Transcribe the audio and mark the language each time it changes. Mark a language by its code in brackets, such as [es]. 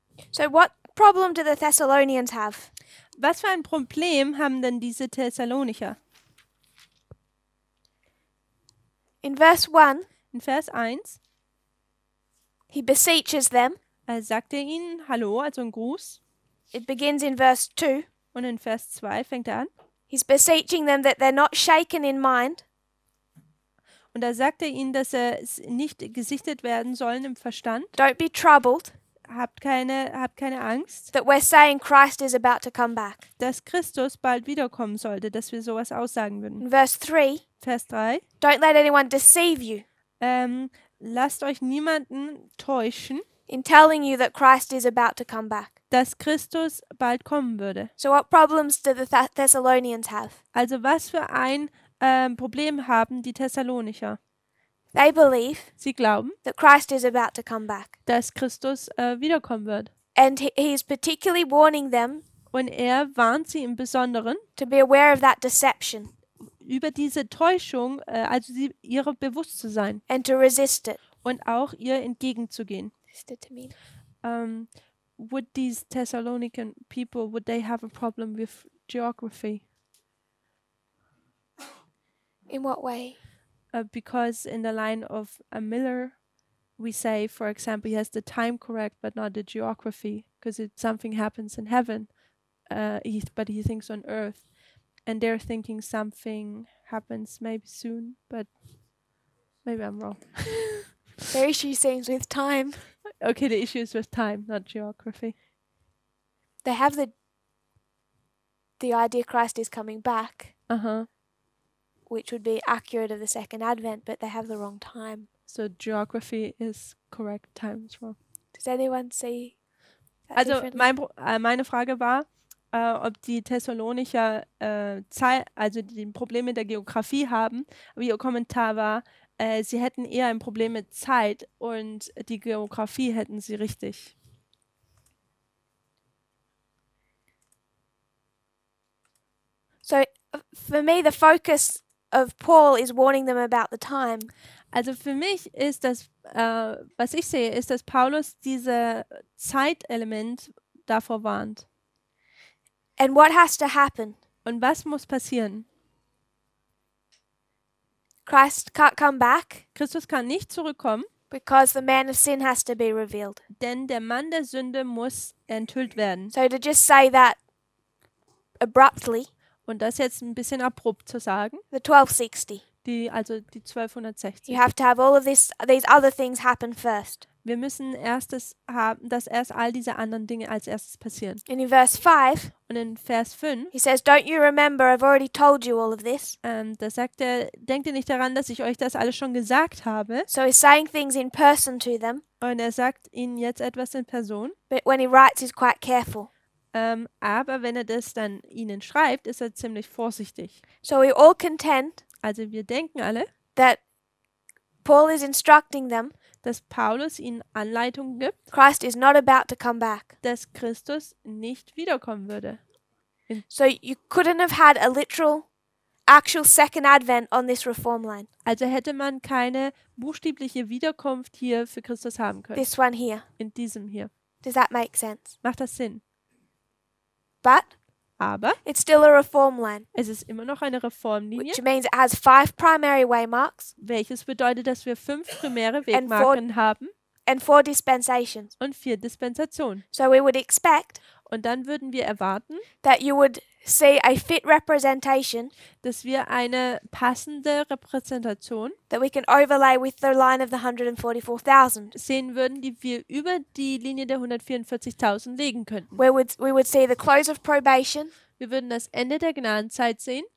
[en] So what problem do the Thessalonians have? [de] Was für ein Problem haben denn diese Thessalonicher? [en] In verse 1, [de] In Vers 1 [en] he beseeches them. [de] sagt er ihnen Hallo, also ein Gruß. [en] It begins in verse 2. [de] Und in Vers 2 fängt er an. [en] He's beseeching them that they're not shaken in mind, [de] Und da sagt er ihnen, dass sie nicht gesichtet werden sollen im Verstand. [en] don't be troubled, [de] Habt keine Angst, [en] that we're saying Christ is about to come back. [de] dass Christus bald wiederkommen sollte, dass wir sowas aussagen würden. [en] In verse 3, [de] Vers 3. [en] don't let anyone deceive you [de] Lasst euch niemanden täuschen, [en] in telling you that Christ is about to come back. [de] dass Christus bald kommen würde. [en] So what problems do the Thessalonians have? [de] Also was für ein Problem haben die Thessalonicher? [en] They believe [de] Sie glauben, [en] that Christ is about to come back. [de] dass Christus wiederkommen wird. [en] And he's particularly warning them [de] Und er warnt sie im Besonderen [en] to be aware of that deception [de] über diese Täuschung, also ihrer bewusst zu sein [en] and to resist it. [de] und auch ihr entgegenzugehen. [en] Sister Tamina. Would these Thessalonican people, would they have a problem with geography? In what way? Because in the line of a Miller, we say, for example, he has the time correct, but not the geography, because something happens in heaven, but he thinks on earth, and they're thinking something happens maybe soon, but maybe I'm wrong. Their issue seems with time. Okay, the issue is with time, not geography. They have the idea Christ is coming back, which would be accurate of the second advent, but they have the wrong time. So geography is correct, time is wrong. Does anyone see that [de] Also [en] differently? [de] meine Frage war, ob die Thessalonicher also die Probleme mit der Geografie haben. Aber ihr Kommentar war, sie hätten eher ein Problem mit Zeit und die Geografie hätten sie richtig. [en] So for me, the focus of Paul is warning them about the time. [de] Also für mich ist das, was ich sehe, ist, dass Paulus diese Zeitelement davor warnt. [en] And what has to happen? [de] Und was muss passieren? [en] Christ can't come back [de] Christus kann nicht zurückkommen, [en] because the man of sin has to be revealed. [de] denn der Mann der Sünde muss enthüllt werden. [en] So to just say that abruptly, [de] Und das jetzt ein bisschen abrupt zu sagen, [en] the 1260, [de] also die 1260. [en] you have to have all of these other things happen first. [de] Wir müssen dass erst all diese anderen Dinge als erstes passieren. [en] And in verse 5, [de] Und in Vers 5, [en] he says, "Don't you remember I've already told you all of this?" [de] da sagt er, denkt ihr nicht daran, dass ich euch das alles schon gesagt habe? [en] So he's saying things in person to them, [de] Und er sagt ihnen jetzt etwas in Person. [en] but when he writes, he's quite careful. [de] Aber wenn er das dann ihnen schreibt, ist er ziemlich vorsichtig. [en] So we all contend [de] Also wir denken alle, [en] that Paul is instructing them [de] dass Paulus ihnen Anleitungen gibt, [en] Christ is not about to come back. [de] dass Christus nicht wiederkommen würde. [en] So you couldn't have had a literal, actual second advent on this reform line. [de] Also hätte man keine buchstäbliche Wiederkunft hier für Christus haben können. [en] This one here. [de] In diesem hier. [en] Does that make sense? [de] Macht das Sinn? [en] But [de] Aber [en] it's still a reform line, [de] es ist immer noch eine Reformlinie, [en] which means it has 5 primary waymarks [de] welches bedeutet, dass wir 5 primäre [en] And [de] Wegmarken haben [en] and 4 dispensations. [de] und 4 Dispensationen. [en] So we would expect [de] Und dann würden wir erwarten, [en] that you would see a fit representation [de] dass wir eine passende Repräsentation [en] that we can overlay with the line of the 144,000. [de] sehen würden, die wir über die Linie der 144.000 legen könnten. [en] We would see the close of probation, [de] Wir würden das Ende der Gnadenzeit sehen,